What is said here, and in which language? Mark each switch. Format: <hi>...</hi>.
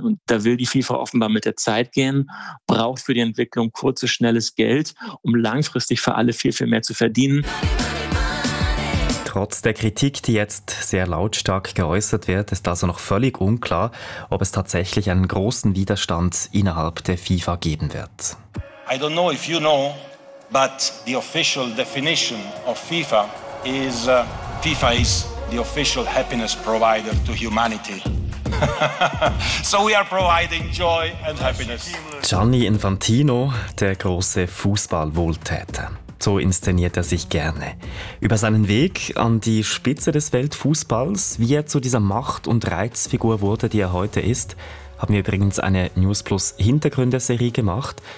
<de>Und da will die FIFA offenbar mit der Zeit gehen, braucht für die Entwicklung kurzes, schnelles Geld, um langfristig für alle viel, viel mehr zu verdienen. Trotz der Kritik, die jetzt sehr lautstark geäußert wird, ist also noch völlig unklar, ob es tatsächlich einen großen Widerstand innerhalb der FIFA geben wird.</de> <en>I don't know if you know, but the official definition of FIFA is FIFA is the official happiness provider to humanity. So we are providing joy and happiness.</en> <de>Gianni Infantino, der große Fußballwohltäter. So inszeniert er sich gerne. Über seinen Weg an die Spitze des Weltfußballs, wie er zu dieser Macht- und Reizfigur wurde, die er heute ist, haben wir übrigens eine News Plus Hintergründerserie gemacht.</de>